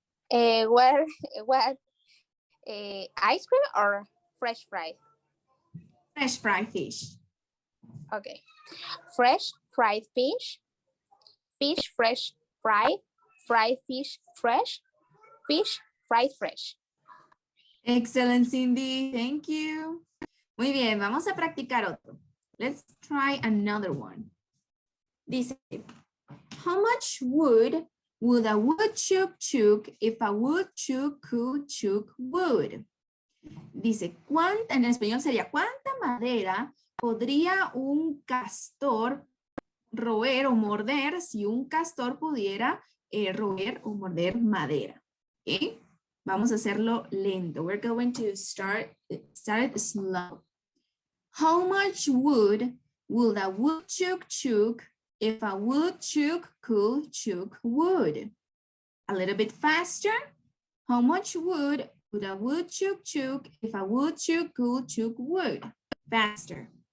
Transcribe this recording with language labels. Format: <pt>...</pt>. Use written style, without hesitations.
<en>What ice cream or fresh fried? Fresh fried fish. Okay. Fresh fried fish, fish fresh fried, fried fish fresh, fish fried fresh. Excellent, Cindy. Thank you.</en> <es>Muy bien, vamos a practicar otro.</es> <en>Let's try another one. Dice, how much wood would a woodchuck chuck if a woodchuck could chuck wood?</en> <es>Dice, ¿cuánta, en español sería, ¿cuánta madera podría un castor roer o morder si un castor pudiera roer o morder madera? ¿Okay? Vamos a hacerlo lento.</es> <en>We're going to start slow. How much wood would a woodchuck chuck if a woodchuck could chuck wood? A little bit faster. How much wood would a woodchuck chuck if a woodchuck could chuck wood? Faster.</en>